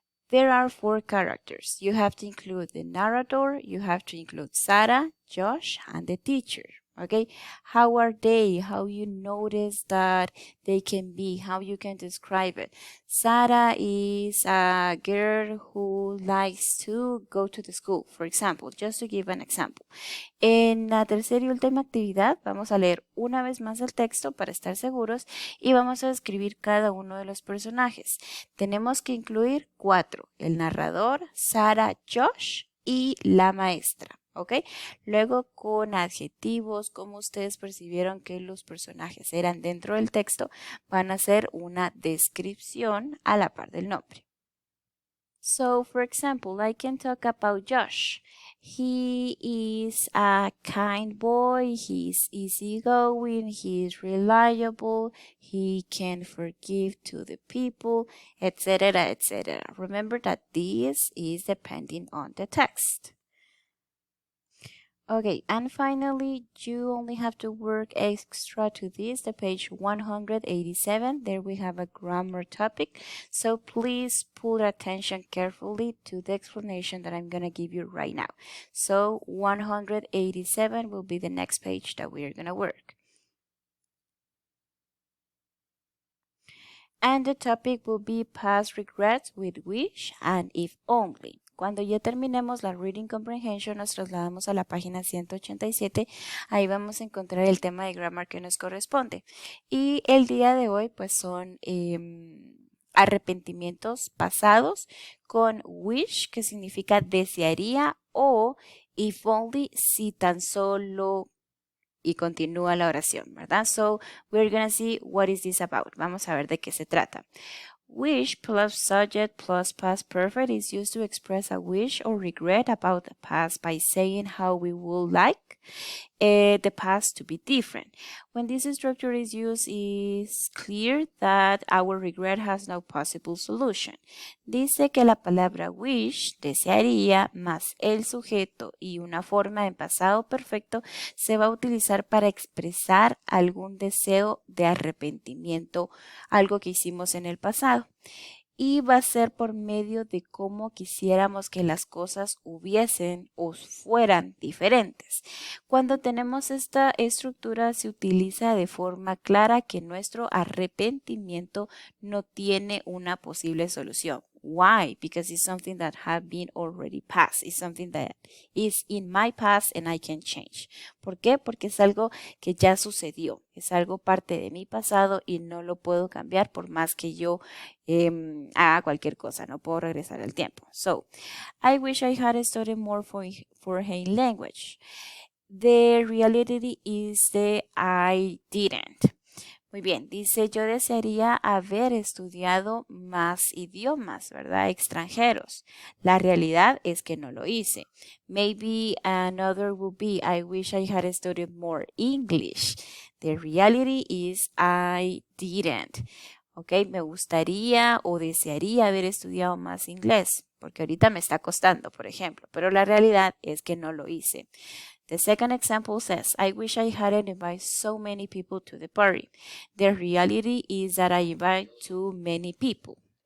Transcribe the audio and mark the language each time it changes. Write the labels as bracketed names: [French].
[English] There are 4 characters. You have to include the narrator, you have to include Sarah, Josh, and the teacher. Okay, how are they? How you notice that they can be? How you can describe it? Sarah is a girl who likes to go to the school, for example, just to give an example. [Spanish] En la tercera y última actividad vamos a leer una vez más el texto para estar seguros y vamos a describir cada uno de los personajes. Tenemos que incluir 4, el narrador, Sarah, Josh y la maestra. ¿Ok? Luego con adjetivos, como ustedes percibieron que los personajes eran dentro del texto, van a hacer una descripción a la par del nombre. [English] So, for example, I can talk about Josh. He is a kind boy, he's easygoing, he's reliable, he can forgive to the people, etc., etc. Remember that this is depending on the text. Okay, and finally, you only have to work extra to this, the page 187. There we have a grammar topic. So please pull attention carefully to the explanation that I'm going to give you right now. So 187 will be the next page that we are going to work. And the topic will be past regrets with wish and if only. [Spanish] Cuando ya terminemos la Reading Comprehension, nos trasladamos a la página 187. Ahí vamos a encontrar el tema de grammar que nos corresponde. Y el día de hoy, pues son arrepentimientos pasados con wish, que significa desearía, o if only, si tan solo, y continúa la oración, ¿verdad? [English] So, we're going to see what is this about. [Spanish] Vamos a ver de qué se trata. [English] Wish plus subject plus past perfect is used to express a wish or regret about the past by saying how we would like the past to be different. When this structure is used, it's clear that our regret has no possible solution. [Spanish] Dice que la palabra wish, desearía, más el sujeto y una forma en pasado perfecto se va a utilizar para expresar algún deseo de arrepentimiento, algo que hicimos en el pasado. Y va a ser por medio de cómo quisiéramos que las cosas hubiesen o fueran diferentes. Cuando tenemos esta estructura se utiliza de forma clara que nuestro arrepentimiento no tiene una posible solución. [English] Why? Because it's something that have been already passed. It's something that is in my past and I can change. [Spanish] ¿Por qué? Porque es algo que ya sucedió. Es algo parte de mi pasado y no lo puedo cambiar por más que yo haga cualquier cosa. No puedo regresar al tiempo. [English] So, I wish I had studied more for Hein language. The reality is that I didn't. [Spanish] Muy bien, dice, yo desearía haber estudiado más idiomas, ¿verdad? Extranjeros. La realidad es que no lo hice. [English] Maybe another would be, I wish I had studied more English. The reality is I didn't. [Spanish] Ok, me gustaría o desearía haber estudiado más inglés, porque ahorita me está costando, por ejemplo, pero la realidad es que no lo hice. [English] The second example says, I wish I hadn't invited so many people to the party. The reality is that I invite too many people.